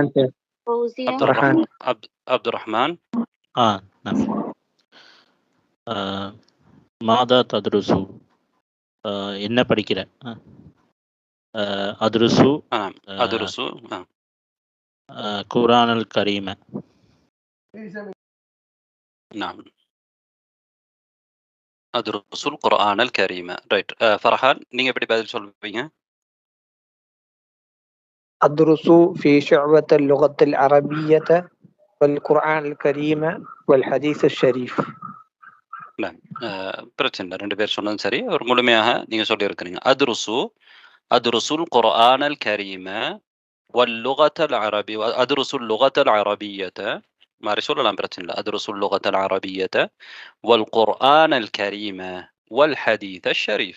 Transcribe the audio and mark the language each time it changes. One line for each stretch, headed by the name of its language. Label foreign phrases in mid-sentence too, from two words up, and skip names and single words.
Tamil: அப்துல் ரஹ்மான்.
Arabic: ماذا تدرس
Tamil: என்ன படிக்கிற?
Arabic: அதுருசு அதுருசு القرآن الكريم. نعم أدرس القرآن الكريم.
Tamil: ரைட். ஃபர்ஹான் நீங்க எப்படி பதில் சொல்வீங்க?
Arabic: أدرس في شعبة اللغة العربية والقرآن الكريم والحديث الشريف.
Tamil: பிரச்சனை இல்லை, ரெண்டு பேர் சொன்னதும் சரி. ஒரு முழுமையாக நீங்க சொல்லி இருக்கிறீங்க.
Arabic: أدرس القرآن الكريم واللغة العربي أدرس اللغة العربية
Tamil: மாதிரி சொல்லலாம், பிரச்சனை இல்லை.
Arabic: أدرس اللغة العربية والقرآن الكريم والحديث الشريف.